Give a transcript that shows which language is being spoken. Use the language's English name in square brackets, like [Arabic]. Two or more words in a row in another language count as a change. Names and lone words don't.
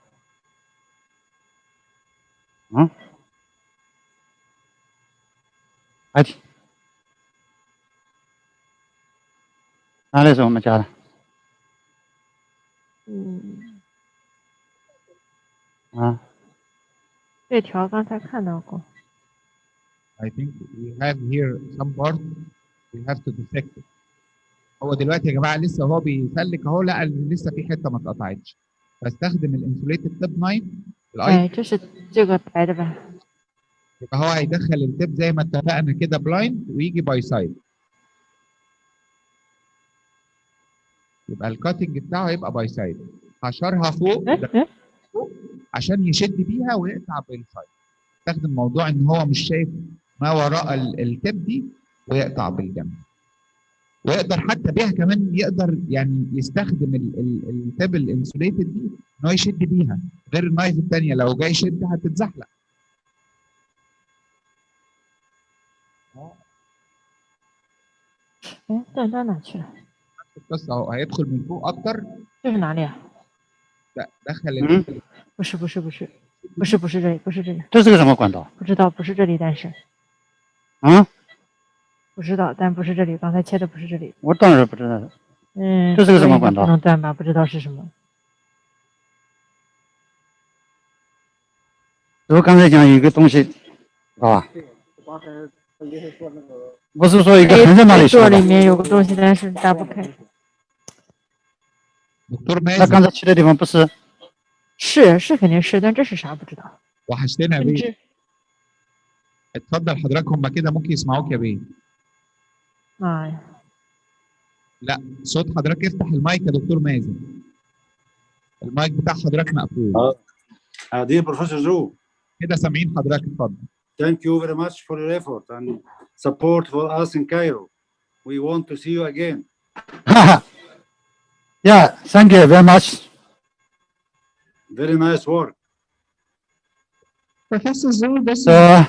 [Chinese] 还挺。哪里是我们家的？这条刚才看到过。 [English] I think we have here some part we have to dissect it. [Arabic] هو دلوقتي يا جماعه لسه هو بيسلك اهو، لقى ان لسه في حته ما اتقطعتش، فاستخدم [English] insulated tip knife. [Chinese] 就是这个白的吧。 [Arabic] يبقى هو هيدخل التيب زي ما اتفقنا كده بلايند ويجي [English] by side. [Arabic] يبقى الكاتنج بتاعه هيبقى [English] by side. [Arabic] حشرها فوق عشان يشد بيها ويقطع بالسايد. استخدم موضوع ان هو مش شايف ما وراء التيب دي ويقطع بالجنب. ويقدر حتى بيها كمان يقدر يعني يستخدم [English] tab insulated [Arabic] دي ان هو يشد بيها، غير النايف الثانيه لو جاي يشد هتتزحلق. ده ده [Chinese] 哪去了？ [Arabic] بس اهو هيدخل من فوق اكتر. [Chinese] 这是哪里啊？ [Arabic] دخل [Chinese] 不是不是不是不是不是这里不是这里。这是个什么管道？不知道不是这里，但是啊？不知道，但不是这里，刚才切的不是这里。我当然不知道。嗯，这是个什么管道？不能断吧？不知道是什么。我刚才讲有一个东西，啊，我是说一个横在那里说的。里面有个东西，但是打不开。那刚才切的地方不是？是肯定是，但这是啥不知道。 [Arabic] وحشتنا يا بيه. اتفضل حضرتك، هم كده ممكن يسمعوك يا بيه. لا صوت حضرتك افتح المايك يا دكتور مازن. المايك بتاع حضرتك مقفول. [English] Dear Professor Zhu. [Arabic] كده سامعين حضرتك، اتفضل. [English] Thank you very much for your effort and support for us in Cairo. We want to see you again. Yeah, thank you very much. Very nice work. Professor Zhu, this is So